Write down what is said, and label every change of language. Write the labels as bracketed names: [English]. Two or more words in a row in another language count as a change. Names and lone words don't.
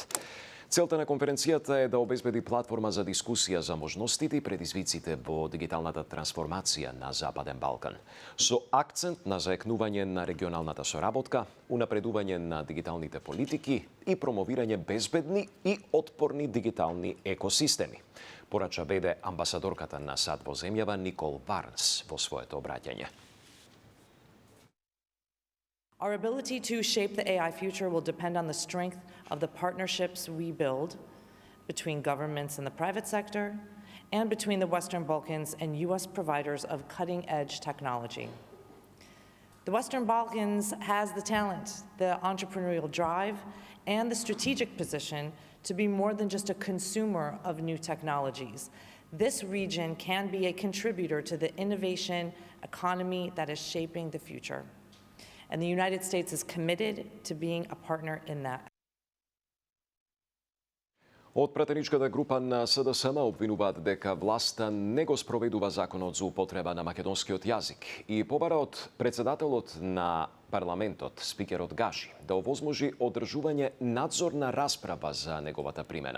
[Macedonian] Целта на конференцијата е да обезбеди платформа за дискусија за можностите и предизвиците во дигиталната трансформација на Западен Балкан, со акцент на заекнување на регионалната соработка, унапредување на дигиталните политики и промовирање безбедни и отпорни дигитални екосистеми, порача веде амбасадорката на САД во земјава Никол Варнс во своето обраќање. [English] Our ability to shape the AI future will depend on the strength of the partnerships we build between governments and the private sector and between the Western Balkans and US providers of cutting-edge technology. The Western Balkans has the talent, the entrepreneurial drive, and the strategic position to be more than just a consumer of new technologies. This region can be a contributor to the innovation economy that is shaping the future. And the United States is committed to being a partner in that. [Macedonian] Од пратеничката група на СДСМ обвинуваат дека власта не го спроведува законот за употреба на македонскиот јазик и побара од председателот на парламентот, спикерот Гаши, да овозможи одржување надзорна расправа за неговата примена.